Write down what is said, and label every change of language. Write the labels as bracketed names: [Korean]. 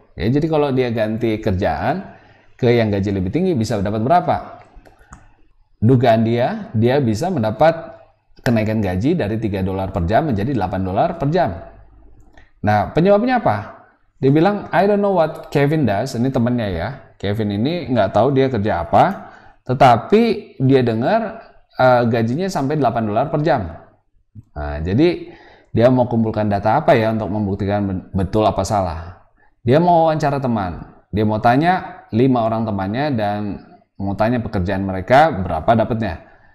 [Indonesian] Ya, jadi kalau dia ganti kerjaan ke yang gaji lebih tinggi bisa dapat berapa? Dugaan dia bisa mendapat kenaikan gaji dari $3 per jam menjadi $8 per jam. Nah, penyebabnya apa? Dia bilang, [English] I don't know what Kevin does. [Indonesian] Ini temannya ya. Kevin ini nggak tahu dia kerja apa, tetapi dia dengar gajinya sampai $8 per jam. Nah, jadi dia mau kumpulkan data apa ya untuk membuktikan betul apa salah. Dia mau wawancara teman. Dia mau tanya 5 orang temannya dan mau tanya pekerjaan mereka berapa dapatnya.